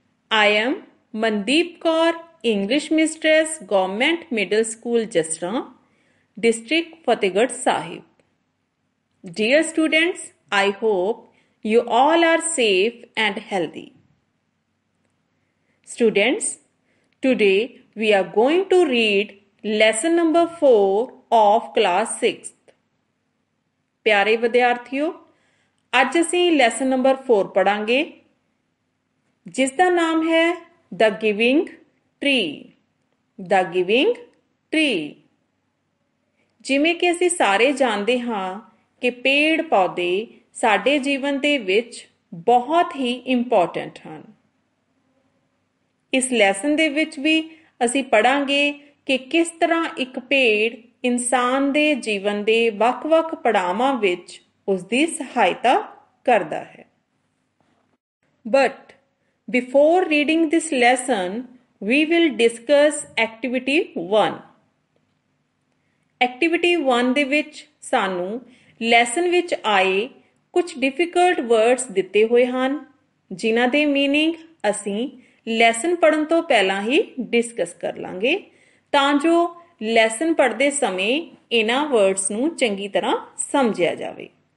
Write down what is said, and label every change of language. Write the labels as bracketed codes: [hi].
[en] I am Mandeep Kaur, English Mistress, Government Middle School Jasra, District Fatehgarh Sahib. Dear students, I hope you all are safe and healthy. Students, today we are going to read lesson number 4 of class 6th. [hi] प्यारे विद्यार्थियों, [pa] ਅੱਜ ਅਸੀਂ lesson number 4 ਪੜਾਂਗੇ ਜਿਸ ਦਾ ਨਾਮ ਹੈ ਦ giving tree. ਦ giving tree. ਜਿਵੇਂ ਕਿ ਅਸੀਂ ਸਾਰੇ ਜਾਣਦੇ ਹਾਂ ਕਿ ਪੇੜ ਪੌਦੇ ਸਾਡੇ ਜੀਵਨ ਦੇ ਵਿੱਚ ਬਹੁਤ ਹੀ ਇੰਪੋਰਟੈਂਟ ਹਨ। ਇਸ ਲੈਸਨ ਦੇ ਵਿੱਚ ਵੀ ਅਸੀਂ ਪੜਾਂਗੇ ਕਿ ਕਿਸ ਤਰ੍ਹਾਂ ਇੱਕ ਪੇੜ ਇਨਸਾਨ ਦੇ ਜੀਵਨ ਦੇ ਵੱਖ-ਵੱਖ ਪੜਾਵਾਂ ਵਿੱਚ ਉਸਦੀ ਸਹਾਇਤਾ ਕਰਦਾ ਹੈ। [en] But before reading this lesson, we will discuss activity 1. [pa] Activity 1 ਦੇ ਵਿੱਚ ਸਾਨੂੰ ਲੈਸਨ ਵਿੱਚ ਆਏ ਕੁਝ ਡਿਫਿਕਲਟ ਵਰਡਸ ਦਿੱਤੇ ਹੋਏ ਹਨ ਜਿਨ੍ਹਾਂ ਦੇ ਮੀਨਿੰਗ ਅਸੀਂ ਲੈਸਨ ਪੜ੍ਹਨ ਤੋਂ ਪਹਿਲਾਂ ਹੀ ਡਿਸਕਸ ਕਰ ਲਾਂਗੇ ਤਾਂ ਜੋ ਲੈਸਨ ਪੜ੍ਹਦੇ ਸਮੇਂ ਇਹਨਾਂ ਵਰਡਸ ਨੂੰ ਚੰਗੀ ਤਰ੍ਹਾਂ ਸਮਝਿਆ ਜਾਵੇ।